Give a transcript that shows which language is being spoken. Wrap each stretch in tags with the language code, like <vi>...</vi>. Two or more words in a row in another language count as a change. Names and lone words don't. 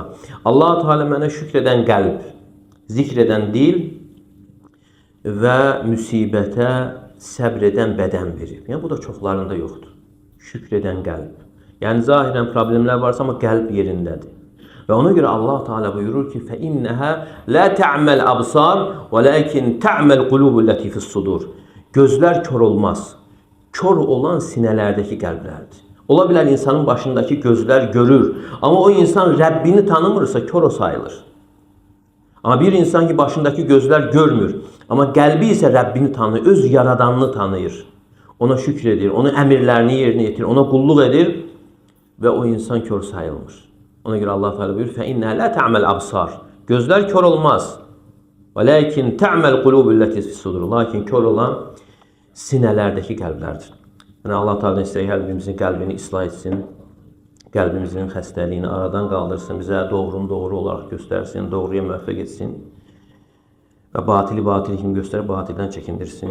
<az>Allah Teala mənə şükr edən qəlb, zikr edən dil və müsibətə səbr edən bədən verir. Yəni, bu da çoxlarında yoxdur. Şükr edən qəlb. Yəni, zahirən problemlər varsa, amma qəlb yerindədir. Və ona görə Allah Teala buyurur ki,</az> <ar>فَإِنَّهَا لَا تَعْمَلْ أَبْصَارِ وَلَكِنْ تَعْمَلْ قُلُوبُ الَّتِي فِي الصُّدُورِ.</ar> <az>Gözlər kör olmaz. Kör olan sinələrdəki qəlblərdir. Ola bilər insanın başındakı gözlər görür. Amma o insan Rəbbini tanımırsa kör o sayılır. Amma bir insan ki, başındakı gözlər görmür. Amma qəlbi isə Rəbbini tanıyır, öz yaradanını tanıyır. Ona şükür edir, onun əmirlərini yerinə yetirir, ona qulluq edir və o insan kör sayılmır. Ona görə Allah Teala buyurur,</az> <ar>فَإِنَّهَا لَا تَعْمَلْ أَبْصَارِ.</ar> <az>Gözlər kör olmaz.</az> <ar>وَلَكِنْ تَعْمَلْ قُلُوبُ الَّتِي فِي الصُّدُورِ.</ar> <az>Lakin kör olan sinələrdəki qəlblərdir. Yəni Allah Teala istəyir hər birimizin qəlbini islah etsin, qəlbimizin xəstəliyini aradan qaldırsın, bizə doğrunu doğru olaraq göstərsin, doğruya müvəffəq etsin və batili kimi göstərib batildən çəkindirsin.</az>